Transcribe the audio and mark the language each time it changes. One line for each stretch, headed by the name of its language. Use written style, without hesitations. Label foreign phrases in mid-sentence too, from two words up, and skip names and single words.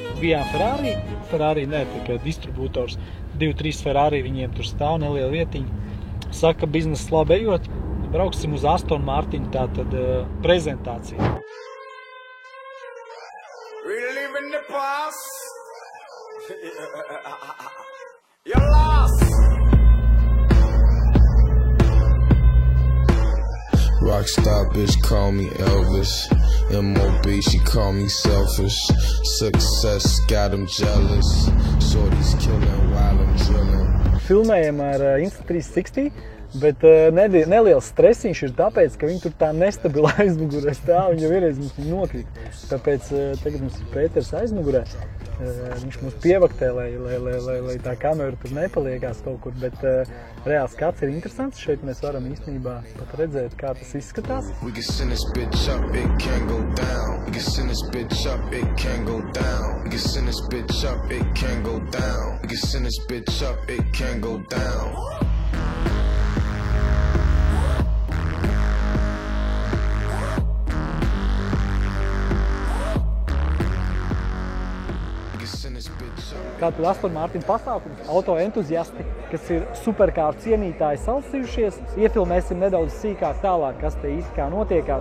Latvian: bijām Ferrari. Ferrari ne, tā kā distribūtors, 2-3 Ferrari viņiem tur stāv neliela vietiņa. Saka, biznesa labi ejot, brauksim uz Aston Martin tātad prezentāciju.
English: Reliving the past. You're lost. Rockstar bitch call me Elvis. M.O.B. she call me selfish. Success got him jealous. Shorty's killing while I'm drilling.
Latvian: Filmējam ar Insta360, bet neliels stresiņš ir tāpēc, ka viņi tur tā nestabila aizmugurē stāv, viņi jau vienreiz mums nokrīt. Tāpēc tagad mums ir Pēters aizmugurē. Viņš mums pievaktē, lai tā kamera tur nepaliekās kaut kur, bet reāls skats ir interesants. Šeit mēs varam īstenībā pat redzēt, kā tas izskatās.
English: We can send this bitch up, it can go down. We can send this bitch up, it can go down. We can send this bitch up, it can go down. We can send this bitch up, it can go down.
Latvian: Kā tad Aston Martin pasākums, auto entuziasti, kas ir superkāru cienītāji salsījušies, iefilmēsim nedaudz sīkāk tālāk, kas te īsti kā notiekās.